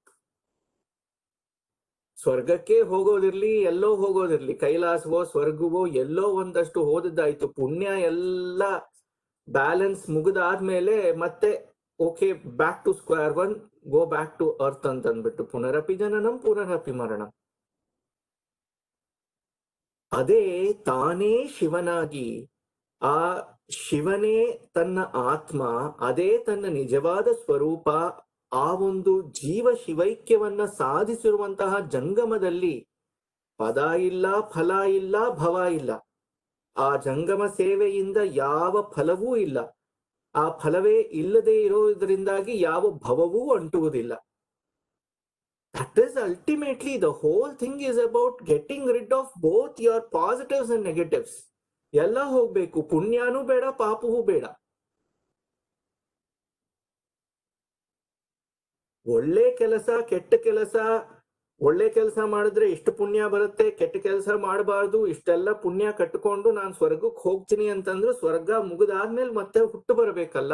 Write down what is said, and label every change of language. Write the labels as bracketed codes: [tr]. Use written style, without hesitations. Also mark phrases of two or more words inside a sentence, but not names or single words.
[kn] ಸ್ವರ್ಗಕ್ಕೆ ಹೋಗೋದಿರ್ಲಿ, ಎಲ್ಲೋ ಹೋಗೋದಿರ್ಲಿ, ಕೈಲಾಸವೋ ಸ್ವರ್ಗವೋ ಎಲ್ಲೋ ಒಂದಷ್ಟು ಹೋದದ್ದಾಯ್ತು. ಪುಣ್ಯ ಎಲ್ಲ ಬ್ಯಾಲೆನ್ಸ್ ಮುಗಿದಾದ್ಮೇಲೆ ಮತ್ತೆ [en] okay, back to square one, go back to earth [kn] ಅಂತ ಅಂದ್ಬಿಟ್ಟು [sa] ಪುನರಪಿ ಜನನಂ ಪುನರಪಿ ಮರಣಂ. [kn] ಅದೇ ತಾನೇ ಶಿವನಾಗಿ, ಆ ಶಿವನೇ ತನ್ನ ಆತ್ಮ, ಅದೇ ತನ್ನ ನಿಜವಾದ ಸ್ವರೂಪ. ಆ ಒಂದು ಜೀವ ಶಿವೈಕ್ಯವನ್ನ ಸಾಧಿಸಿರುವಂತಹ ಜಂಗಮದಲ್ಲಿ ಪದ ಇಲ್ಲ, ಫಲ ಇಲ್ಲ, ಭವ ಇಲ್ಲ. ಆ ಜಂಗಮ ಸೇವೆಯಿಂದ ಯಾವ ಫಲವೂ ಇಲ್ಲ. ಆ ಫಲವೇ ಇಲ್ಲದೆ ಇರೋದ್ರಿಂದಾಗಿ ಯಾವ ಭವವೂ ಅಂಟುವುದಿಲ್ಲ. [en] That is ultimately the whole thing is about getting rid of both your positives and negatives. [kn] ಎಲ್ಲ ಹೋಗ್ಬೇಕು, ಪುಣ್ಯನೂ ಬೇಡ ಪಾಪವೂ ಬೇಡ. ಒಳ್ಳೆ ಕೆಲಸ ಕೆಟ್ಟ ಕೆಲಸ, ಒಳ್ಳೆ ಕೆಲಸ ಮಾಡಿದ್ರೆ ಇಷ್ಟು ಪುಣ್ಯ ಬರುತ್ತೆ, ಕೆಟ್ಟ ಕೆಲಸ ಮಾಡಬಾರ್ದು, ಇಷ್ಟೆಲ್ಲ ಪುಣ್ಯ ಕಟ್ಕೊಂಡು ನಾನು ಸ್ವರ್ಗಕ್ಕೆ ಹೋಗ್ತೀನಿ ಅಂತಂದ್ರೆ ಸ್ವರ್ಗ ಮುಗಿದಾದ್ಮೇಲೆ ಮತ್ತೆ ಹುಟ್ಟು ಬರಬೇಕಲ್ಲ.